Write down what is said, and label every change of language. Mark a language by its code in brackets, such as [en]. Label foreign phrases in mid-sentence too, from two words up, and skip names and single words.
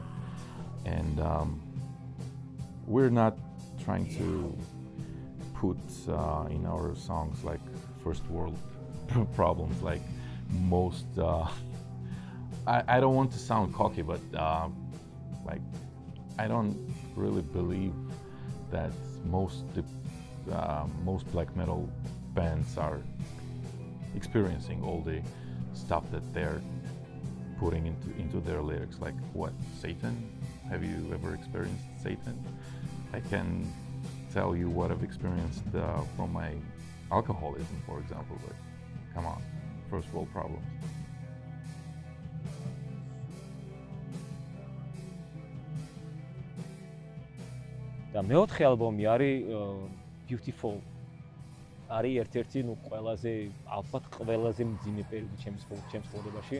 [en] And we're not trying to put in our songs like first world problems like most I don't want to sound cocky, but like I don't really believe that most black metal bands are experiencing all the stuff that they're putting into their lyrics. Like what, Satan? Have you ever experienced Satan? I can tell you what I've experienced from my alcoholism, for example, but come on, first world problems. [ka] და მეოთხე ალბომი არის Beautiful. არის ერთ-ერთი ნუ ყველაზე ალბათ ყველაზე მძიმე პერიოდი ჩემს ცხოვრებაში.